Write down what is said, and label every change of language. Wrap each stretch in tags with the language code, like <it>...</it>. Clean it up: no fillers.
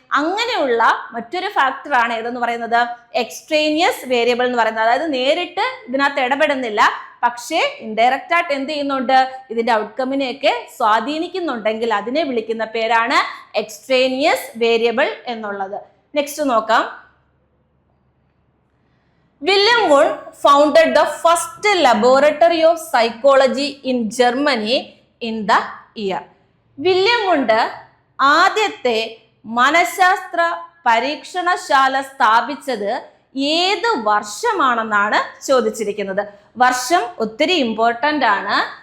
<ml>അങ്ങനെയുള്ള മറ്റൊരു ഫാക്ടറാണ് ഏതെന്ന് പറയുന്നത്? എക്സ്ട്രേനിയസ് വേരിയബിൾ എന്ന് പറയുന്നത്. അതായത് നേരിട്ട് ഇതിനകത്ത് ഇടപെടുന്നില്ല, പക്ഷേ ഇൻഡയറക്റ്റ് ആയിട്ട് എന്ത് ചെയ്യുന്നുണ്ട്? ഇതിന്റെ ഔട്ട്കമ്മിനെയൊക്കെ സ്വാധീനിക്കുന്നുണ്ടെങ്കിൽ അതിനെ വിളിക്കുന്ന പേരാണ് എക്സ്ട്രേനിയസ് വേരിയബിൾ എന്നുള്ളത്. നെക്സ്റ്റ് നോക്കാം.</ml> <en>William Wundt founded the first laboratory of psychology in Germany in the year.</en> <ml>William വുണ്ട് ആദ്യത്തെ മനഃശാസ്ത്ര പരീക്ഷണശാല സ്ഥാപിച്ചത് ഏത് വർഷമാണെന്നാണ് ചോദിച്ചിരിക്കുന്നത്. വർഷം ഒത്തിരി ഇമ്പോർട്ടൻ്റ് ആണ്.</ml>